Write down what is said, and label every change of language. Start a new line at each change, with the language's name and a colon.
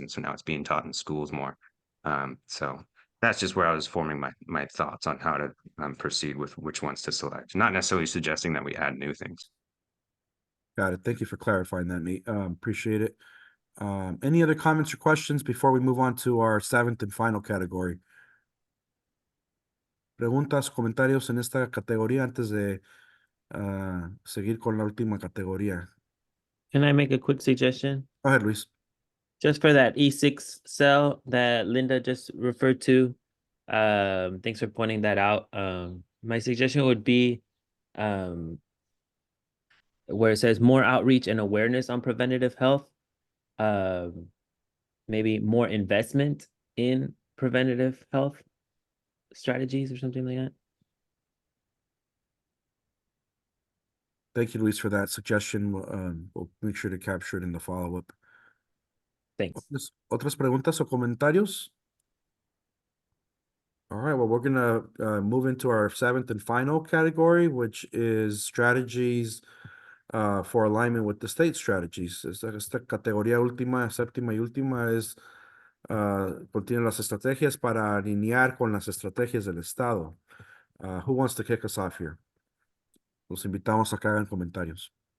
English: And so now it's being taught in schools more. So that's just where I was forming my thoughts on how to proceed with which ones to select. Not necessarily suggesting that we add new things. Got it. Thank you for clarifying that, Nate. Appreciate it. Any other comments or questions before we move on to our 7th and final category?
Spanish: Preguntas, comentarios en esta categoría antes de seguir con la última categoría.
English: Can I make a quick suggestion? Go ahead, Luis. Just for that E6 cell that Linda just referred to, thanks for pointing that out. My suggestion would be where it says more outreach and awareness on preventative health, maybe more investment in preventative health strategies or something like that. Thank you, Luis, for that suggestion. We'll make sure to capture it in the follow-up. Thanks.
Spanish: ¿Otras preguntas o comentarios?
English: All right, well, we're gonna move into our 7th and final category, which is strategies for alignment with the state strategies.
Spanish: Esta categoría última, 7ª y última es contiene las estrategias para alinear con las estrategias del Estado.
English: Who wants to kick us off here?
Spanish: Los invitamos a que hagan comentarios.